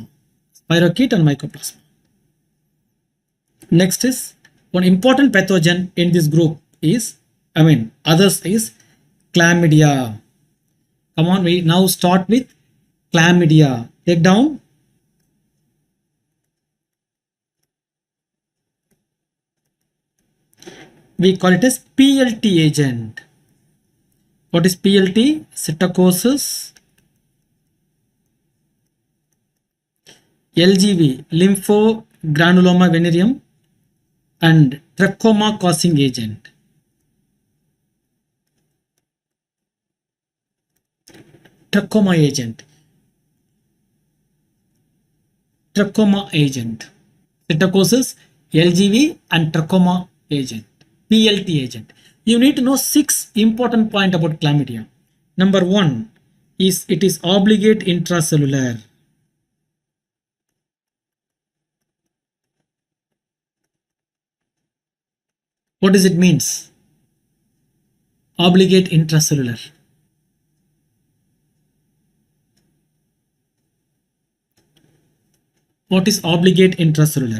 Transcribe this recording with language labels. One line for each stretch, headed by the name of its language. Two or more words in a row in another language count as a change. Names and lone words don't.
English: Spirochete and mycoplasma. Next is one important pathogen in this group is, others is chlamydia. Come on, we now start with chlamydia. Take down. We call it as PLT agent. What is PLT? Psittacosis, LGV, lymphogranuloma venereum, and trachoma causing agent. Trachoma agent. Trachoma agent. Psittacosis, LGV, and trachoma agent. PLT agent. You need to know 6 important points about chlamydia. Number 1 is it is obligate intracellular. What does it means? Obligate intracellular. What is obligate intracellular?